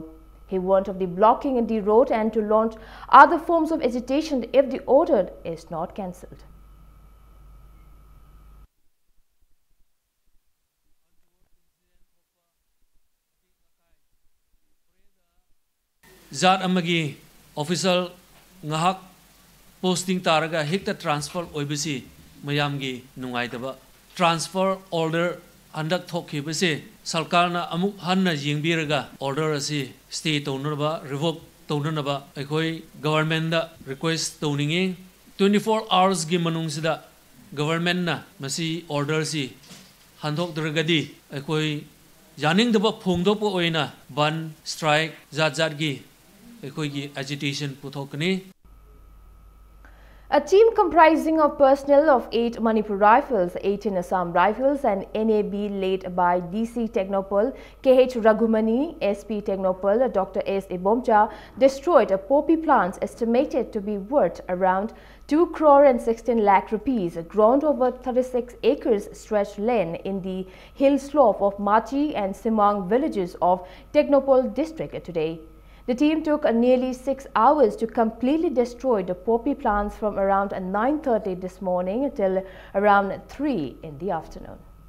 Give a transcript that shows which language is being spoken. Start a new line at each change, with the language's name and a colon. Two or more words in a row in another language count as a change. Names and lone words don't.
English: He warned of the blocking the road and to launch other forms of agitation if the order is not cancelled.
Manipuri: Zat amagi official ngahak posting taraga hekta transfer oibasi mayamgi nungaidaba
English: transfer order
Manipuri: andak thokibase sarkarna amuk hanna jingbiraga order asi stay tonaba revoke tonaba ekoi government da request toningi 24 hours gi manungsida government na masi order si handok dragadi ekoi janing daba phongdopo oina
English: ban strike
Manipuri: zat gi agitation puthokani.
English: A team comprising of personnel of 8 Manipur Rifles, 18 Assam Rifles and NAB led by DC Technopol, KH Raghumani, SP Technopol, Dr. S. Ebomcha destroyed poppy plants estimated to be worth around 2 crore and 16 lakh rupees, grown over 36 acres stretched land in the hill slope of Machi and Simang villages of Technopol district today. The team took nearly 6 hours to completely destroy the poppy plants from around 9:30 this morning till around 3 in the afternoon.